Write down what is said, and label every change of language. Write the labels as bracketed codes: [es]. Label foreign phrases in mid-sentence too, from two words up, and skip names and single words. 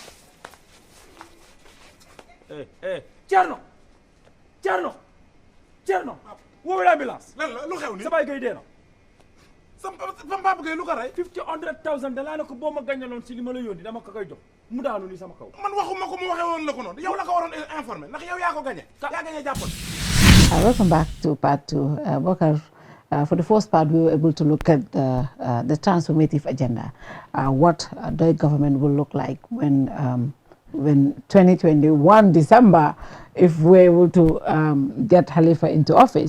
[wo] Thierno woowee ambulance lan la lu xew ni sa baay gay dee na sama papa gay lu ko rey $100,000 dalaa ne ko boo ma gañaloon si li ma la yónni dama ko koy jox mu daanu ni sama kaw man waxuma ko mu waxee woon la ko noonu yow la ko waroon informé ndax yow yaa ko gañe yaa gañe jàppoon [en] Welcome back to part 2. Bokar, for the first part, we were able to look at the transformative agenda, what the government will look like when 2021 December, if we're able to get Khalifa into office.